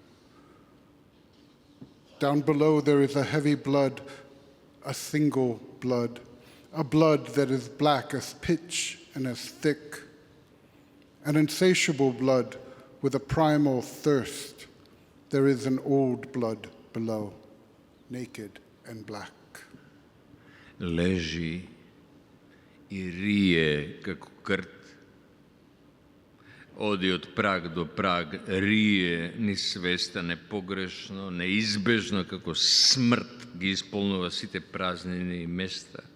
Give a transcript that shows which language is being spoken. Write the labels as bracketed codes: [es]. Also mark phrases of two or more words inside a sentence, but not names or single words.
[en] Down below, there is a heavy blood, a single blood, a blood that is black as pitch and as thick, an insatiable blood with a primal thirst. There is an old blood below, naked and black. [mk] Лежи и рие како крт. Оди од праг до праг, рие нисвеста, непогрешно, неизбежно, како смрт ги исполнува сите празнини и места.